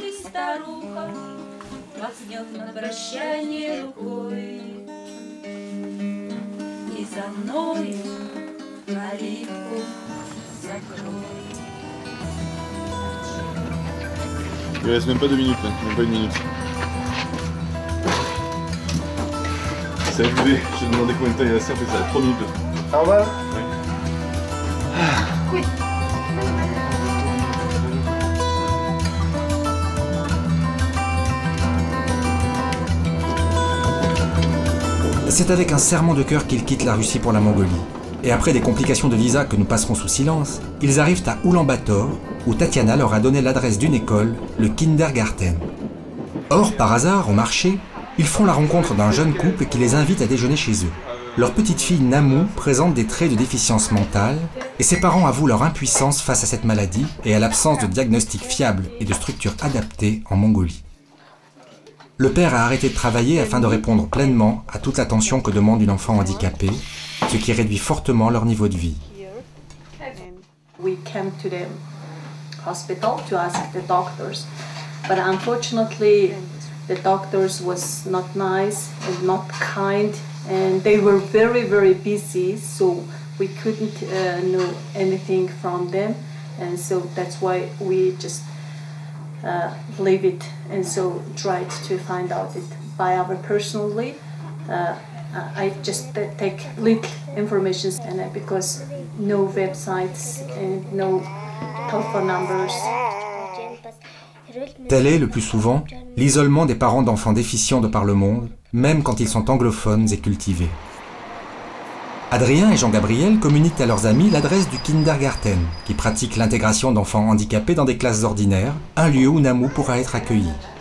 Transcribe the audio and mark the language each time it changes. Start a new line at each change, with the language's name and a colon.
Russian: Старуха махнет на прощание рукой, и за мной калитку закрой.
French: Il reste même pas 2 minutes là, même pas 1 minute. C'est arrivé, j'ai demandé combien de temps il restait, en fait ça a 3 minutes. Au revoir. C'est avec un serrement de cœur qu'ils quittent la Russie pour la Mongolie. Et après des complications de visa que nous passerons sous silence, ils arrivent à Oulan-Bator, où Tatiana leur a donné l'adresse d'une école, le Kindergarten. Or, par hasard, au marché, ils font la rencontre d'un jeune couple qui les invite à déjeuner chez eux. Leur petite fille Namou présente des traits de déficience mentale, et ses parents avouent leur impuissance face à cette maladie et à l'absence de diagnostic fiable et de structure adaptée en Mongolie. Le père a arrêté de travailler afin de répondre pleinement à toute l'attention que demande une enfant handicapée, ce qui réduit fortement leur niveau de vie.
English: We came to the hospital to ask the doctors, but unfortunately the doctors was not nice and not kind, and they were very busy, so we couldn't know anything from them, and so that's why we just leave it, and so tried to find out it by our personally. I just take little information, and because no websites and no telephone numbers.
French: Tel est, le plus souvent, l'isolement des parents d'enfants déficients de par le monde, même quand ils sont anglophones et cultivés. Adrien et Jean-Gabriel communiquent à leurs amis l'adresse du Kindergarten, qui pratique l'intégration d'enfants handicapés dans des classes ordinaires, un lieu où Namou pourra être accueilli.